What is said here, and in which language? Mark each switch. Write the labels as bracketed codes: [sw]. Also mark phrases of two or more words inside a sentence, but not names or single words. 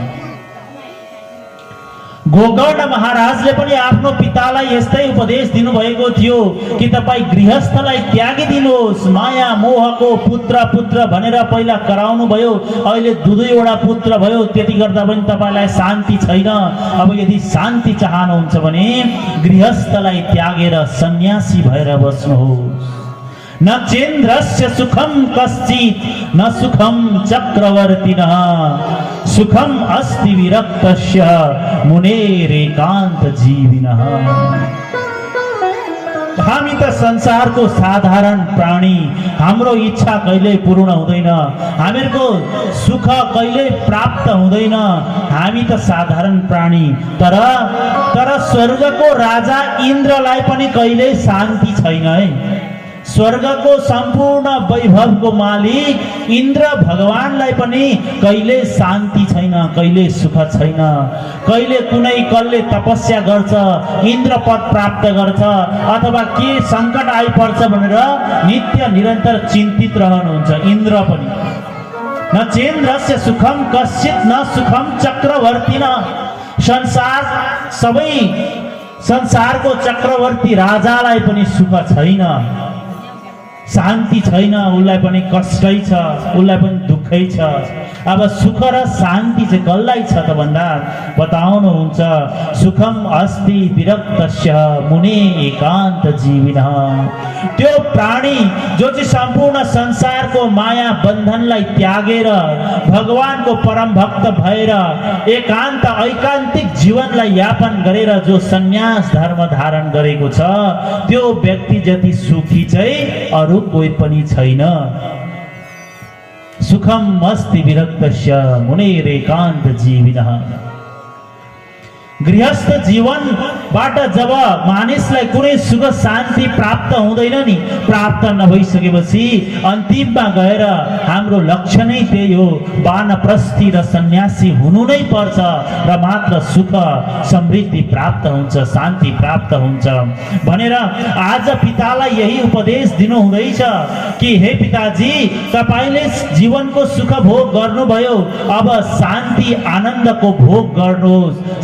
[ne] गोकर्ण महाराजले पनि आफ्नो पितालाई यस्तै उपदेश दिनुभएको थियो कि तपाईँ गृहस्थलाई त्यागिदिनुहोस्। माया मोहको पुत्र पुत्र भनेर पहिला कराउनु भयो, अहिले दुईवटा पुत्र भयो, त्यति गर्दा पनि तपाईँलाई शान्ति छैन। अब यदि शान्ति चाहनुहुन्छ भने गृहस्थलाई त्यागेर सन्यासी भएर बस्नुहोस्। [sa] न चेन्द्रस्य सुखम कश्चित् न सुखम चक्रवर्तिनः सुखम अस्ति विरक्तस्य मुनेरेकान्त जीविनः। [ne] हामी त संसारको साधारण प्राणी, हाम्रो इच्छा कहिले पूर्ण हुँदैन, हामीहरूको सुख कहिले प्राप्त हुँदैन। हामी त साधारण प्राणी, तर स्वर्गको राजा इन्द्रलाई पनि कहिले शान्ति छैन है। स्वर्गको सम्पूर्ण वैभवको मालिक इन्द्र भगवानलाई पनि कहिले शान्ति छैन, कहिले सुख छैन। कहिले कुनै कसले तपस्या गर्छ, इन्द्र पद प्राप्त गर्छ, अथवा के सङ्कट आइपर्छ भनेर नित्य निरन्तर चिन्तित रहनुहुन्छ इन्द्र पनि। [sa] न चेन्द्रस्य सुखम कश्चित् न सुखम चक्रवर्तिन। [ne] संसारको चक्रवर्ती राजालाई पनि सुख छैन, शान्ति छैन, उसलाई पनि कष्टै छ, उसलाई पनि दुःखै छ। अब सुख र शान्ति चाहिँ कसलाई छ त भन्दा बताउनुहुन्छ, [sa] सुखम अस्ति विरक्तस्य मुने एकान्त जीविनः। [ne] त्यो प्राणी जो चाहिँ सम्पूर्ण संसारको माया बन्धनलाई त्यागेर भगवानको परम भक्त भएर एकान्त ऐकान्तिक जीवनलाई यापन गरेर जो सन्यास धर्म धारण गरेको छ, त्यो व्यक्ति जति सुखी चाहिँ अरू कोही पनि छैन। [sa] सुखम अस्ति विरक्तस्य मुनेरेकान्त जीविनः। [ne] गृहस्थ जीवनबाट जब मानिसलाई कुनै सुख शान्ति प्राप्त हुँदैन नि, प्राप्त नभइसकेपछि अन्तिममा गएर हाम्रो लक्ष्य नै त्यही हो, वानप्रस्थी र सन्यासी हुनु नै पर्छ र मात्र सुख समृद्धि प्राप्त हुन्छ, शान्ति प्राप्त हुन्छ भनेर आज पितालाई यही उपदेश दिनु हुँदैछ कि हे पिताजी, तपाईले जीवनको सुख भोग गर्नुभयो, अब शान्ति आनन्दको भोग गर्नुहोस्।